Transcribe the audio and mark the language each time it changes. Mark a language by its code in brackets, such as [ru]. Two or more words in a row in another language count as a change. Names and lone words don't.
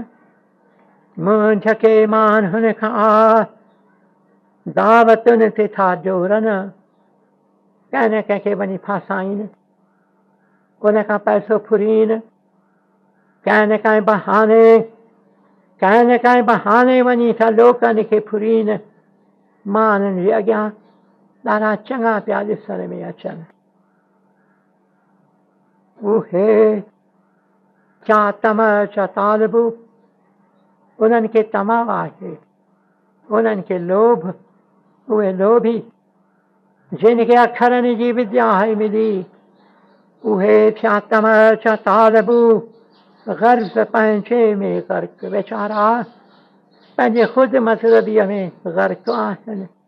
[sd] मुंहुं ढके माण्हुनि खां दावतुनि ते था जोड़नि, कंहिं न कंहिंखे वञी फासाइनि, उन खां पैसो फुरीनि, कंहिं न कंहिं बहाने वञी था लोकनि खे फुरीन माननि जे अॻियां ॾाढा चङा पिया ॾिसण में अचनि। उहे चा तम चा तालबु, उन्हनि खे तमाम आहे, उन्हनि खे लोभ, उहे लोभी जिन खे अखरनि जी विद्या आहे मिली, उहे थिया तम चा तालबु, गर्ज़ पंहिंजे में ग़र्क़, वीचारा पंहिंजे ख़ुदि मतिलबीअ में ग़र्क़ आहिनि।